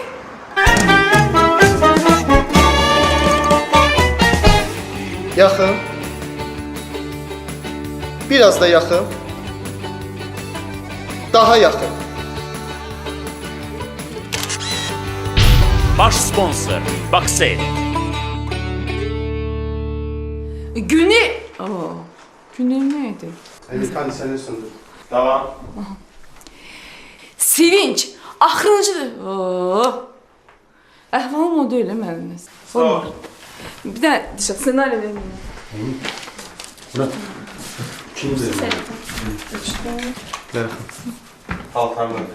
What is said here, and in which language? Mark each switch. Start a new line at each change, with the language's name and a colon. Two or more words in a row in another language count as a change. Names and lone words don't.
Azerbaijani: Yaxın. Biraz da yaxın. Daha yaxın. Baş sponsor Baksel. Günü.
Turkish: Günü neydi? Evet, hadi sen söndür. Tamam.
Azerbaijani: Sevinç. Axırıncıdır. Əhvalım o deyil mənim. Olmur. Bir də senaryo verin. Kim verir? Ver. Al pardon.